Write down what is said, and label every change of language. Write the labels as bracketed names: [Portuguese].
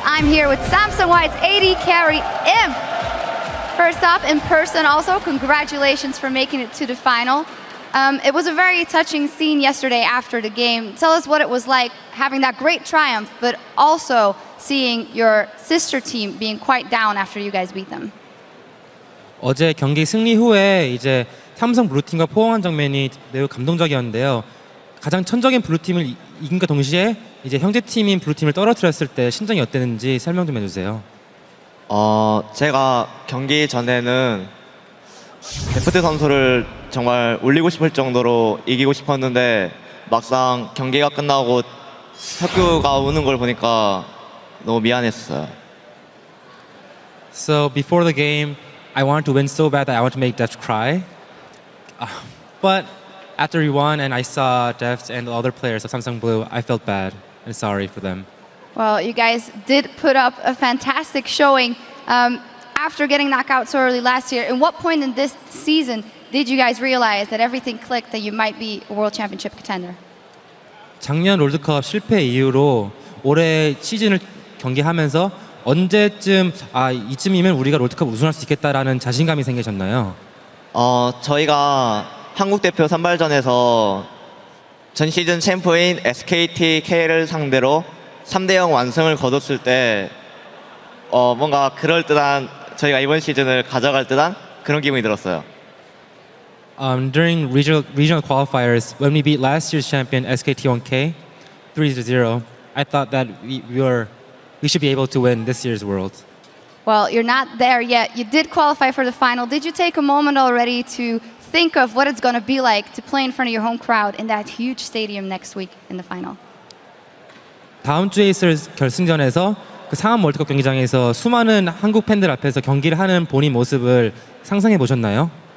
[English] I'm here with Samsung White's AD carry, Imp. First off, in person also, congratulations for making it to the final. It was a very touching scene yesterday after the game. Tell us what it was like having that great triumph, but also seeing your sister team being quite down after you guys beat them. [Korean] 어제 경기 승리 후에 이제 삼성 블루팀과 포옹한 장면이 매우 감동적이었는데요. 가장 천적인 블루팀을 이긴과 동시에 이제 형제팀인 블루팀을 떨어뜨렸을 때 심정이 어땠는지 설명 좀 해주세요. 제가 경기 전에는 데프트 선수를 정말 올리고 싶을 정도로 이기고 싶었는데 막상 경기가 끝나고 혁규가 우는 걸 보니까 너무 미안했어요. [English] So before the game, I wanted to win so bad that I wanted to make Deft cry. But after we won and I saw Deft and the other players of Samsung Blue, I felt bad and sorry for them. Well, you guys did put up a fantastic showing after getting knocked out so early last year. At what point in this season did you guys realize that everything clicked, that you might be a World Championship contender? [Korean] 작년 롤드컵 실패 이후로 올해 시즌을 경기하면서 언제쯤 이쯤이면 우리가 롤드컵 우승할 수 있겠다라는 자신감이 생기셨나요? 저희가 한국 대표 선발전에서 전 시즌 챔프인 SKT K를 상대로 3대0 완승을 거뒀을 때 뭔가 그럴듯한 저희가 이번 시즌을 가져갈 듯한 그런 기분이 들었어요. [English] During regional qualifiers, when we beat last year's champion SKT1K 3-0, I thought that we should be able to win this year's World. Well, you're not there yet. You did qualify for the final. Did you take a moment already to think of what it's going to be like to play in front of your home crowd in that huge stadium next week in the final? [Korean] 다음 주에 있을 결승전에서 그 상암 월드컵 경기장에서 수많은 한국 팬들 앞에서 경기를 하는 본인 모습을 상상해 보셨나요?